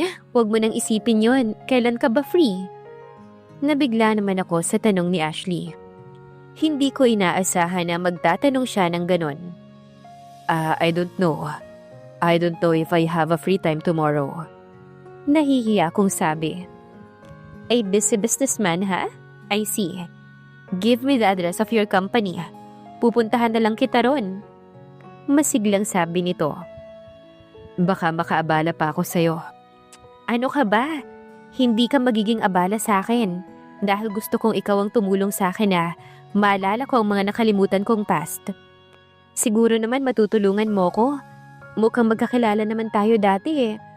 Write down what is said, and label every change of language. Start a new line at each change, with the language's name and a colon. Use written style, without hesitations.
Filipino: Huwag mo nang isipin yon. Kailan ka ba free? Nabigla naman ako sa tanong ni Ashley. Hindi ko inaasahan na magtatanong siya ng ganon.
English: I don't know. I don't know if I have a free time tomorrow.
Filipino: Nahihiya kong sabi.
English: A busy businessman, ha? I see. Give me the address of your company.
Filipino: Pupuntahan na lang kita ron. Masiglang sabi nito. Baka makaabala pa ako sa'yo. Ano ka ba? Hindi ka magiging abala sa akin. Dahil gusto kong ikaw ang tumulong sa akin na maalala ko ang mga nakalimutan kong past. Siguro naman matutulungan mo ko. Mukhang magkakilala naman tayo dati eh.